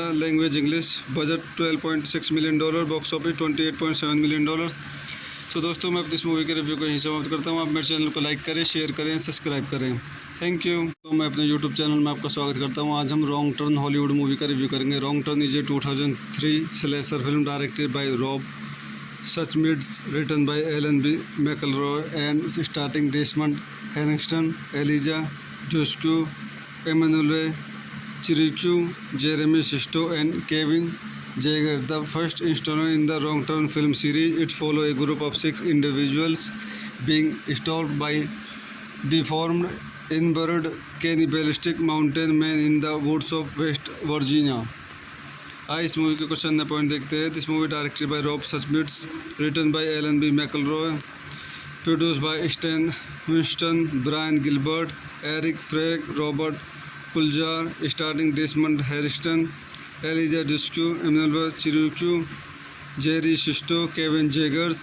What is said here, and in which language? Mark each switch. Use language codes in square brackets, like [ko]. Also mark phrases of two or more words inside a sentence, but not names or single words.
[en] Language English. Budget $12.6 million. Box office $28.7 million. [hi] तो दोस्तों मैं अपनी इस मूवी के रिव्यू को यहीं समाप्त करता हूँ। आप मेरे चैनल को लाइक करें, शेयर करें, सब्सक्राइब करें। [en] Thank you. [hi] तो मैं अपने यूट्यूब चैनल में आपका स्वागत करता हूँ। आज हम रॉन्ग टर्न हॉलीवुड मूवी का रिव्यू करेंगे। [en] Wrong Turn is a 2003 slasher film directed by Rob Such Meets, written by Alan B. McElroy and starring Desmond Henningston, Elijah Dushku, Emmanuel Chiricu, Jeremy Sisto, and Kevin Jaeger. The first installment in the Wrong Turn film series, it follows a group of 6 individuals being stalked by deformed, inbred, cannibalistic mountain men in the woods of West Virginia. [hi] आइए इस मूवी के [en] question point [hi] देखते हैं. [en] This movie directed by Rob Schmidt, written by Alan B. McElroy, produce by Stan Winston, Brian Gilbert, Eric Feig, Robert Kulzer, starring Desmond Harrington, Eliza Dushku, Emmanuelle Chriqui, Jerry Sisto, Kevin Zegers.